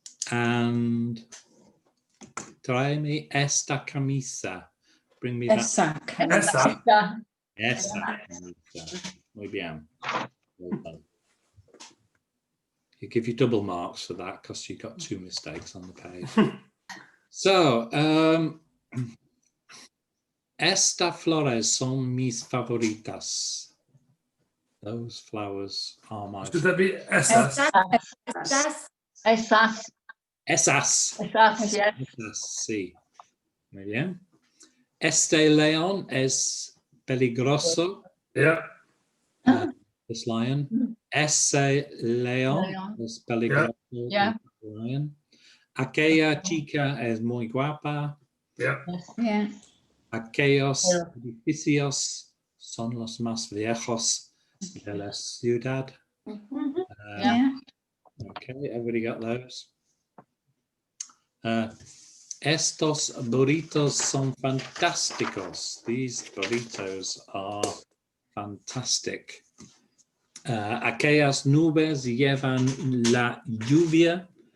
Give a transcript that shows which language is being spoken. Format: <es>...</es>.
<es>And tráeme esta camisa.</es> <en>Bring me that.</en> <es>Esa. Esa. Esa camisa. Muy bien.</es> <en>Well done. You give you double marks for that because you got two mistakes on the page.</en> <es>So, esta flores son mis favoritas.</es> <en>Those flowers are my. Should that be Esas? That's</en> <es>Esas. Esas. Esas, yeah. Esas, sí. Muy bien. Este león es peligroso.</es> <en>Yeah. This lion.</en> <es>Ese león es peligroso.</es> <en>Yeah. Lion.</en> <es>Aquella chica es muy guapa.</es> <en>Yeah. Yeah.</en> <es>Aquellos edificios son los más viejos de la ciudad.</es> <en>Yeah. Okay, everybody got those?</en> <es>Estos burritos son fantásticos.</es> <en>These burritos are fantastic.</en> <es>Aquellas nubes llevan la lluvia.</es>